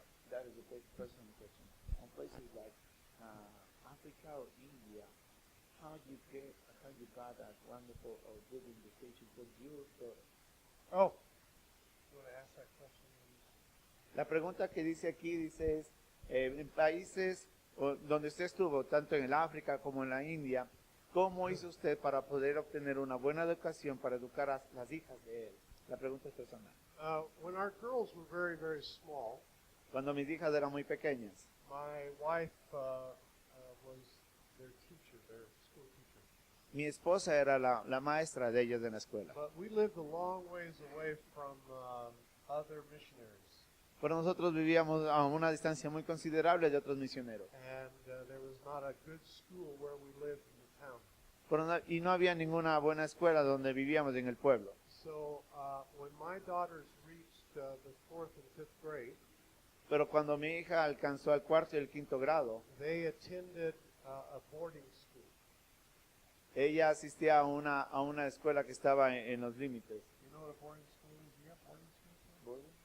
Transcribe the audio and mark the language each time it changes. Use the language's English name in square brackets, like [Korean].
[English] That is a big personal question. On places like Africa or India, how you got that wonderful or good invitation for your daughter? Oh, you want to ask that question? [Spanish] La pregunta que dice aquí dice es, en países donde usted estuvo, tanto en el África como en la India, ¿cómo hizo usted para poder obtener una buena educación para educar a las hijas de él? La pregunta es personal. [English] When our girls were very, very small, [Spanish] Cuando mis hijas eran muy pequeñas, [English] my wife was their teacher, their school teacher. [Spanish] mi esposa era la maestra de ellas en la escuela. [English] But we lived a long ways away from other missionaries. [Spanish] Pero nosotros vivíamos a una distancia muy considerable de otros misioneros. [English] And there was not a good school where we lived in the town. [Spanish] Y no había ninguna buena escuela donde vivíamos en el pueblo. [English] So when my daughters reached the 4th and 5th grade, [Spanish] Pero cuando mi hija alcanzó el cuarto y el quinto grado, [English] they attended a boarding school. [Spanish] ella asistía a una escuela que estaba en los límites. [English] You know what a boarding school is? You have boarding school?